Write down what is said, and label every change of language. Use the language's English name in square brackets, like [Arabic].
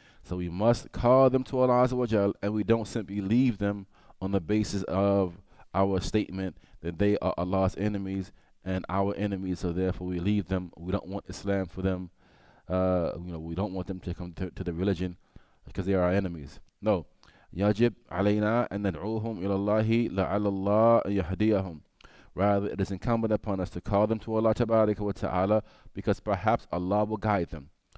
[English] So we must call them to Allah Azza wa Jal, and we don't simply leave them on the basis of our statement that they are Allah's enemies and our enemies, so therefore we leave them. We don't want Islam for them. We don't want them to come to the religion because they are our enemies. No. [Arabic] يجب علينا أن ندعوهم إلى الله لعل الله يهديهم. [English] Rather, it is incumbent upon us to call them to Allah Tabaraka wa Ta'ala, because perhaps Allah will guide them.